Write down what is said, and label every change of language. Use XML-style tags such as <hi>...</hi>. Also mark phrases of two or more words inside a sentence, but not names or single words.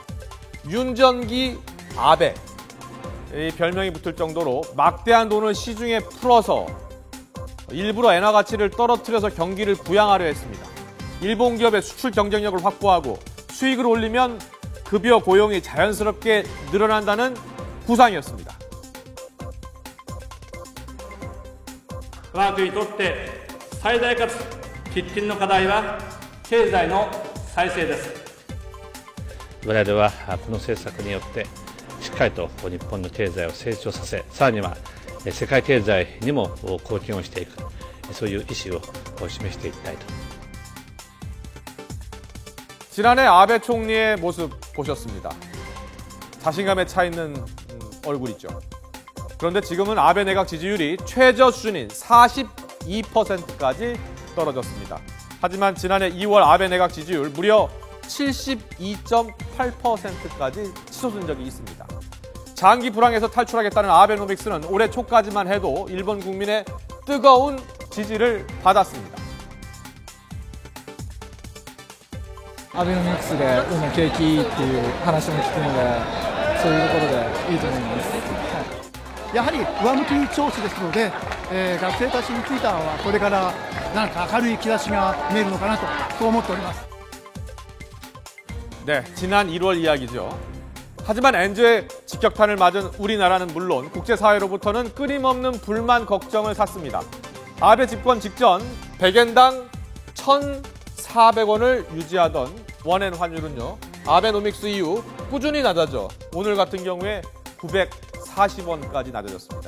<ko>윤전기 아베, 이 별명이 붙을 정도로 막대한 돈을 시중에 풀어서 일부러 엔화 가치를 떨어뜨려서 경기를 부양하려 했습니다. 일본 기업의 수출 경쟁력을 확보하고 수익을 올리면 급여 고용이 자연스럽게 늘어난다는 구상이었습니다.</ko> <ja>我が国にとって最大かつ喫緊の課題は経済の再生です。我々はこの政策によってしっかりと日本の経済を成長させ、さらには世界経済にも貢献をしていく、そういう意思を示していきたいと。</ja> <ko>지난해 아베 총리의 모습 보셨습니다. 자신감에 차 있는 얼굴 있죠. 그런데 지금은 아베 내각 지지율이 최저 수준인 42%까지 떨어졌습니다. 하지만 지난해 2월 아베 내각 지지율 무려 72.8%까지 치솟은 적이 있습니다. 장기 불황에서 탈출하겠다는 아베노믹스는 올해 초까지만 해도 일본 국민의 뜨거운 지지를 받았습니다.</ko> <ja>アベノミクスで景気っていう話も聞くので、そういうところでいいと思います。やはり上向き調子ですので、学生たちについてはこれから何か明るい兆しが見えるのかなとそう思っております。</ja> <ko>네, 지난 1월 이야기죠. 하지만 엔저의 직격탄을 맞은 우리나라는 물론 국제사회로부터는 끊임없는 불만 걱정을 샀습니다. 아베 집권 직전 100엔당 1,400원을 유지하던 원엔 환율은요, 아베노믹스 이후 꾸준히 낮아져 오늘 같은 경우에 940원까지 낮아졌습니다.</ko>